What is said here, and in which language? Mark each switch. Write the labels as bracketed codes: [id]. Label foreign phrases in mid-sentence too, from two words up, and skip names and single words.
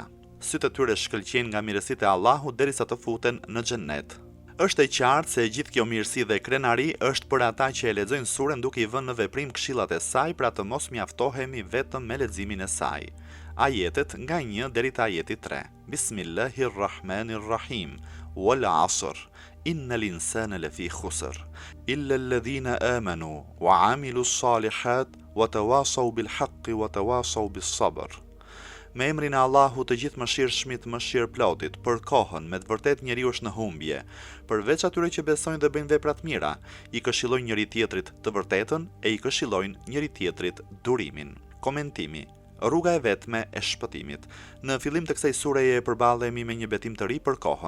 [sq] Sytë e tyre shkëlqejnë nga mirësitë e Allahut derisa të futen në xhennet. Është e qartë se gjithë kjo mirësi dhe krenari është për ata që e lexojnë surën duke i vënë në veprim këshillat e saj, pra të mos mjaftohemi vetëm me leximin e saj. Ajetet nga 1 deri te ajeti 3. [ar] Bismillahirrahmanirrahim. والعصر. إن الإنسان لفي خسر إلا الذين آمنوا وعملوا الصالحات وتواصوا بالحق وتواصوا بالصبر. [sq] Me emrin e Allahut të gjithë mëshirshmit, mëshirëplotit, për kohën me të vërtet njeriu është në humbje, përveç atyre që besojnë dhe bëjnë vepra të mira, i këshillojnë njëri tjetrit të vërtetën e i këshillojnë njëri tjetrit durimin. Komentimi. Rruga e vetme e shpëtimit. Në fillim të kësaj sureje përballemi me një betim të ri për kohën.